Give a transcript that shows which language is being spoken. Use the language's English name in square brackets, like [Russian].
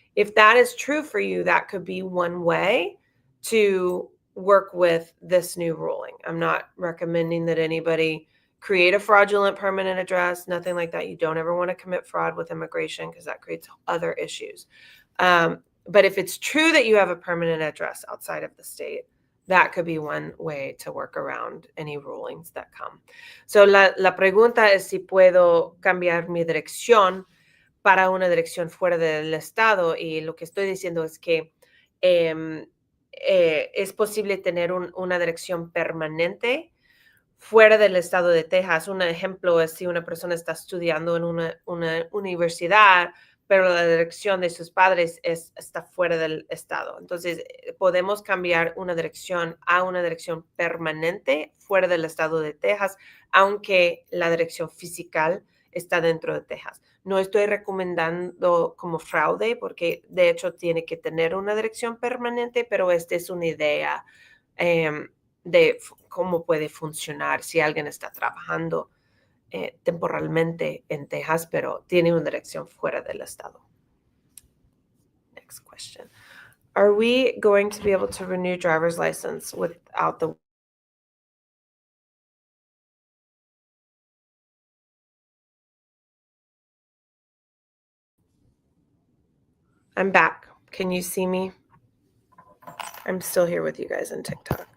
[English] If that is true for you, that could be one way to work with this new ruling. I'm not recommending that anybody create a fraudulent permanent address, nothing like that. You don't ever want to commit fraud with immigration because that creates other issues. But if it's true that you have a permanent address outside of the state, that could be one way to work around any rulings that come. [Spanish] So la pregunta es si puedo cambiar mi dirección para una dirección fuera del estado, y lo que estoy diciendo es que es posible tener una dirección permanente fuera del estado de Texas. Un ejemplo es si una persona está estudiando en una universidad, pero la dirección de sus padres está fuera del estado. Entonces, podemos cambiar una dirección a una dirección permanente fuera del estado de Texas, aunque la dirección fiscal está dentro de Texas. No estoy recomendando como fraude, porque de hecho tiene que tener una dirección permanente, pero esta es una idea de cómo puede funcionar si alguien está trabajando temporalmente en Texas, pero tiene una dirección fuera del estado. [English] Next question. Are we going to be able to renew driver's license without the... I'm back. Can you see me? I'm still here with you guys on TikTok.